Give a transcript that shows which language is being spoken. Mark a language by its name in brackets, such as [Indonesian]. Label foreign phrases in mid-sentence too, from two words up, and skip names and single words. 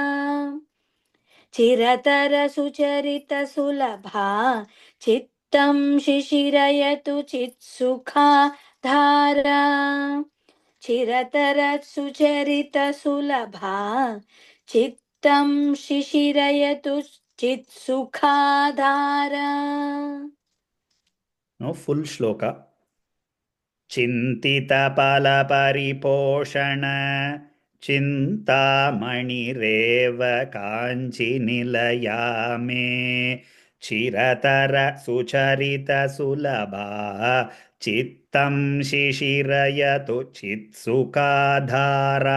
[Sanskrit] ಚಿರತರ ಸುಚರಿತ ಸುಲಭಾ ಚಿತ್ತಂ ಶಿಶಿರಯತು ಚಿತ್ಸುಖಾಧಾರಾ. ಚಿರತರ ಸುಚರಿತ ಸುಲಭಾ ಚಿತ್ತಂ ಶಿಶಿರಯತು ಚಿತ್ಸುಖಾಧಾರಾ. [English] Now full shloka. [Sanskrit] ಚಿಂತಿತ ಫಲ ಪರಿಪೋಷಣ ಚಿಂತಾಮಣಿರೇವ ಕಾಂಚಿ ನಿಲಯಾ ಮೇ ಚಿರತರ ಸುಚರಿತ ಸುಲಭಾ ಚಿತ್ತಂ ಶಿಶಿರಯತು ಚಿತ್ಸುಖಾಧಾರಾ.